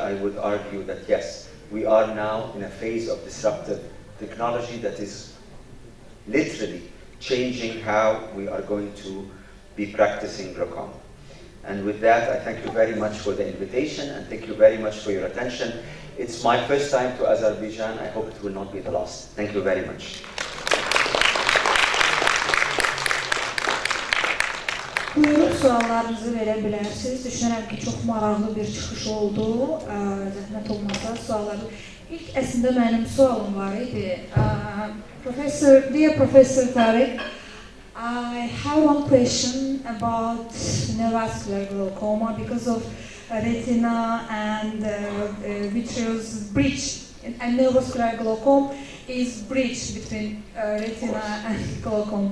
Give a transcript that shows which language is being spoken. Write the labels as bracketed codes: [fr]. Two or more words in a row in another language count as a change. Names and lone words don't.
[en] I would argue that yes, we are now in a phase of disruptive technology that is literally changing how we are going to be practicing glaucoma. And with that, I thank you very much for the invitation and thank you very much for your attention. It's my first time to Azerbaijan. I hope it will not be the last. Thank you very much. [az] Buyurun, suallarınızı verə bilərsiniz. Düşünürəm ki, çox maraqlı bir çıxış oldu. Zəhmət olmasa sualları. İlk əslində mənim sualım var idi. [en] Dear Professor Tarek, I have one question about neovascular glaucoma because of retina and vitreous bridge. And neovascular glaucoma is bridge between retina and glaucoma.